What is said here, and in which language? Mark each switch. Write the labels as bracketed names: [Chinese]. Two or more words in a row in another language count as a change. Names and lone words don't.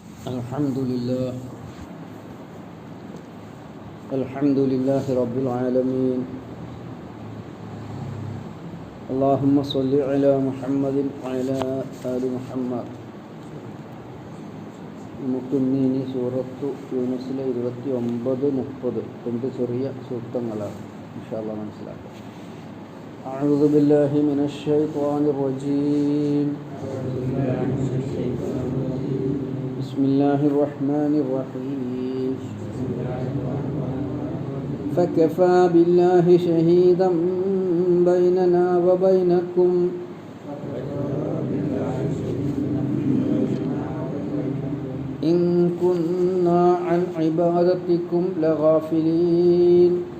[Arabic] الحمد لله الحمد لله رب العالمين. اللهم صل على محمد وعلى آل محمد. [Malayalam] നമുക്കിന്ന് സൂറത്തു യൂനുസിലെ 29-30 രണ്ട് ചെറിയ സൂക്തങ്ങളാണ് [Arabic] إن شاء الله [Malayalam] മനസ്സിലാക്കാം. [Arabic] أعوذ بالله من الشيطان الرجيم. بسم الله الرحمن الرحيم. فكفى بالله شهيدا بيننا وبينكم إن كنا عن عبادتكم لغافلين.